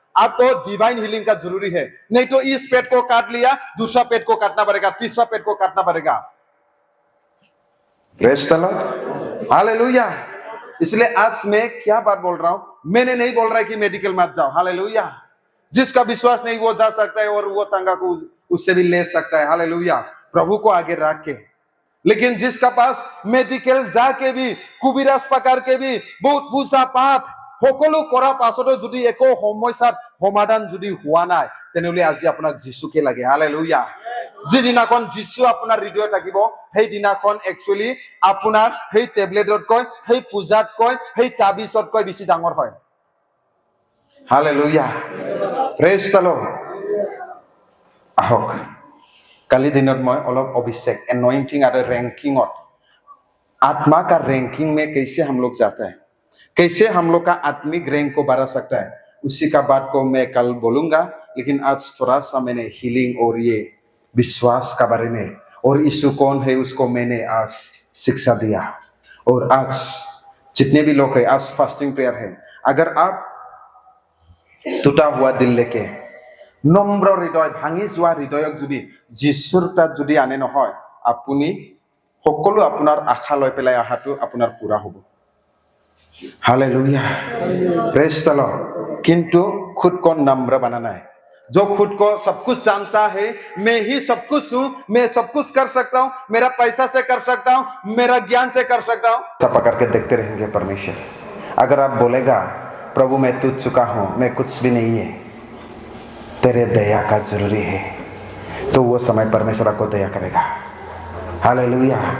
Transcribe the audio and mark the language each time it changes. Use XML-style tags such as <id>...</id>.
<hi>आपको divine healing का जरूरी है, नहीं तो इस पेट को काट लिया, दूसरा पेट को काटना पड़ेगा, तीसरा पेट को काटना पड़ेगा। Praise the Lord. हालेलुया। इसलिए आज मैं क्या बात बोल रहा हूं, मैंने नहीं बोल रहा है कि मेडिकल मत जाओ। हालेलुया। जिसका विश्वास नहीं वो जा सकता है और वो चंगा को उससे भी ले सकता है। हालेलुया। प्रभु को आगे रख के। लेकिन जिसका पास मेडिकल जाके भी कुबिराज पकड़ के भी बहुत पूजा पाठ</hi> <as>সকলো কৰা পাছতো যদি একো সমস্যাৰ সমাধান যদি হোৱা নাই তেনেহলে আজি আপোনাক যিশুকে লাগে। হালেলুয়া। যিদিনাখন যিশু আপোনাৰ হৃদয়ত থাকিব সেই দিনাখন একচুয়ালি আপোনাৰ সেই টেবলেটত কৈ সেই পূজাত কৈ সেই তাবিজত কৈ বেছি ডাঙৰ হয়। হালেলুয়া। Praise the lord. আহক কালি দিনত মই অলপ অভিষেক</as> <hi>एनॉइंटिंग और रैंकिंग आत्मा का रैंकिंग में कैसे हम लोग जाते हैं, कैसे हम लोग का आत्मिक रैंक को बढ़ा सकता है, उसी का बात को मैं कल बोलूंगा। लेकिन आज थोड़ा सा मैंने हीलिंग और ये विश्वास का बारे में और यीशु कौन है उसको मैंने आज शिक्षा दिया। और आज जितने भी लोग हैं आज फास्टिंग प्रेयर है, अगर आप टूटा हुआ दिल लेके</hi> <as>নম্ৰ হৃদয় ভাঙি যোৱা হৃদয়ক যদি যিশুৰ তাত যদি আনে নহয় আপুনি সকলো আপোনাৰ আশা লৈ পেলাই আহাটো আপোনাৰ পুৰা হ'ব।</as> <hi>हालेलुया। Praise the Lord. किंतु खुद को नम्र बनाना है। जो खुद को सब कुछ जानता है, मैं ही सब कुछ हूं, मैं सब कुछ कर सकता हूं, मेरा पैसा से कर सकता हूं, मेरा ज्ञान से कर सकता हूं, सब पकड़ के देखते रहेंगे परमेश्वर। अगर आप बोलेगा प्रभु मैं टूट चुका हूं, मैं कुछ भी नहीं है, तेरे दया का जरूरी है, तो वो समय परमेश्वर आपको दया करेगा। हालेलुया।</hi>